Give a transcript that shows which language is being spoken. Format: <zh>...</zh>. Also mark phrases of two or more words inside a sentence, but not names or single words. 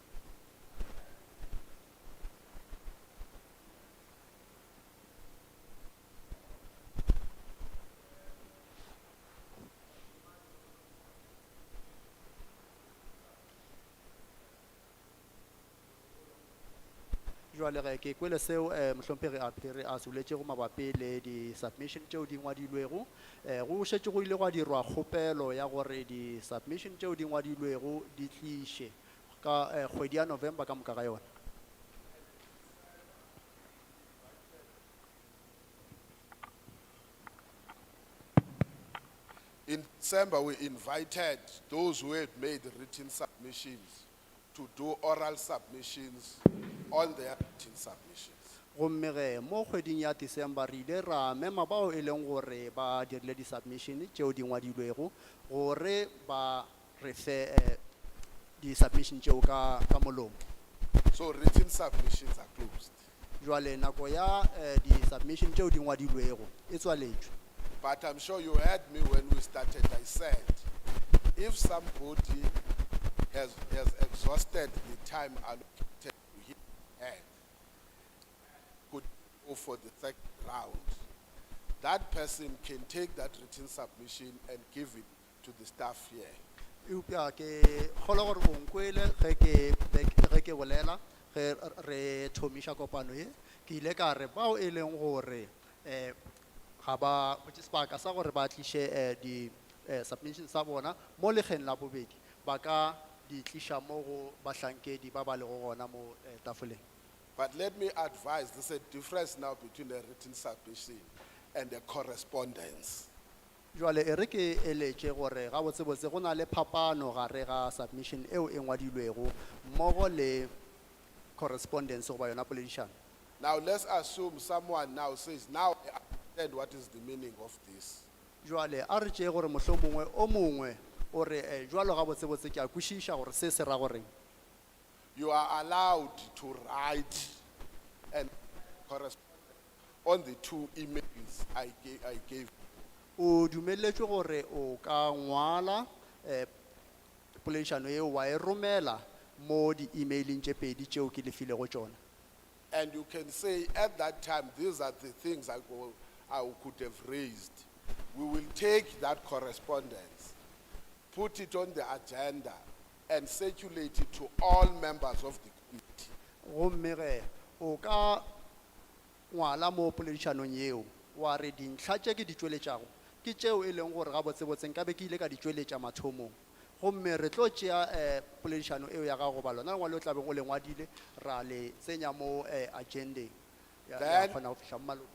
<nso>Jwale ge ke kwele seo mohlomphegi a phiri a soletšego mabapi le di-submission tšeo di ngwadilwego go šetše go ile gwa dirwa kgopelo ya gore di-submission tšeo di ngwadilwego di tliše ka kgwedi ya November ka moka ga yona.</nso> <en>In December, we invited those who had made written submissions to do oral submissions on their written submissions.</en> <nso>Gomme ge mo kgweding ya December re ile ra mema bao e leng gore ba dirile di-submission tšeo di ngwadilwego gore ba re fe di-submission tšeo ka molomo.</nso> <en>So written submissions are closed.</en> <nso>Jwale nako ya di-submission tšeo di ngwadilwego e tswaletšwe.</nso> <en>But I'm sure you heard me when we started. I said, if somebody has exhausted the time allocated to him and could go for the second round, that person can take that written submission and give it to the staff here.</en> <nso>Eupša ke kgolwa gore o nkwele ge ke bolela ge re thomiša kopano ye ke ile ka re bao e leng gore ga ba sebaka sa gore ba tliše di-submission sa bona mo lekgeng la bobedi ba ka di tliša mo go bahlankedi ba ba lego gona mo tafoleng.</nso> <en>But let me advise, there's a difference now between a written submission and a correspondence.</en> <nso>Jwale e re ke eletše gore ga botsebotse go na le phapano gare ga submission eo e ngwadilwego mmogo le correspondence go ba yona poledišano.</nso> <en>Now let's assume someone now says, now I understand what is the meaning of this.</en> <nso>Jwale a re tšee gore mohlomongwe o mongwe o re jwalo ga botsebotse ke a kwešiša gore se se ra goreng.</nso> <en>You are allowed to write and correspond on the two emails I gave.</en> <nso>O dumeletšwe gore o ka ngwala poledišano eo wa e romela mo di-emailing tše pedi tšeo ke lefilego tšona.</nso> <en>And you can say, at that time, these are the things I could have raised. We will take that correspondence, put it on the agenda, and circulate it to all members of the committee.</en> <nso>Gomme ge o ka ngwala mo poledišanong eo wa re dintlha tše ke di tšweletšago ke tšeo e leng gore ga botsebotse nka be ke ile ka di tšweletša mathomong. Gomme re tlo tšea poledišano eo ya gago ba lona lengwale o tla beng o le ngwadile ra le tsenya mo agendeng ya kgona go fihla mo malokong.</nso>